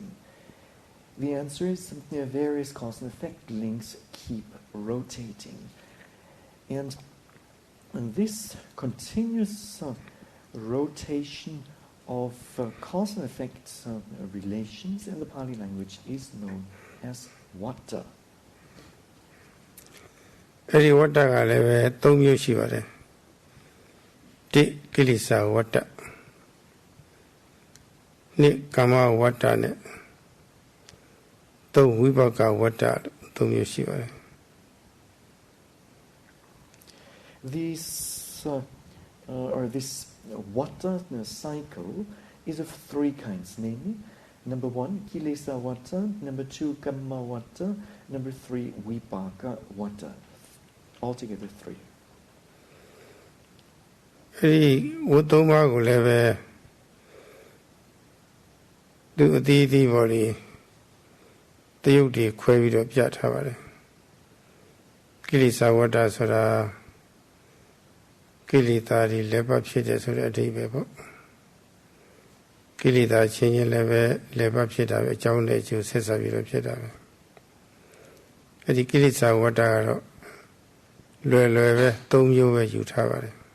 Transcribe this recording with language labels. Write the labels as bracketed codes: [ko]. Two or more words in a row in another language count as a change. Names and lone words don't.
[en] The answer is various cause and effect links keep rotating, and this continuous rotation of cause and effect relations in the Pali language is known as vata. [my] အဲ့ဒီဝတ္တကလည်းပဲ၃မျိုးရှိပါတယ်တိကိလေသာဝတ္တနိကာမဝတ္တနဲ့၃ဝိပါကဝတ္တ၃မျိုးရှိပါတယ် [en] This vata cycle is of three kinds, namely, number one, kilesa vata, number two, kamma vata, number three, vipaka vata. Altogether three. [my] အဲဒီဝတ္တမကိုလည်းပဲသူအသီးသီးပေါ်ဒီတယုတ်တွေခွဲပြီးတော့ပြထားပါတယ်ကိလေသာဝတ္တဆိုတာ ကိလေသာတွေလည်းပတ်ဖြစ်တယ်ဆိုတဲ့အဓိပ္ပာယ်ပေါ့ကိလေသာချင်းချင်းလည်းပဲလည်းပတ်ဖြစ်တာပဲအကြောင်းနဲ့အကျိုးဆက်ဆက်ပြီးတော့ဖြစ်တာပဲအဲ့ဒီကိလေသာဝတ္တကတော့လွယ်လွယ်ပဲ၃မျိုးပဲယူထားပါတယ်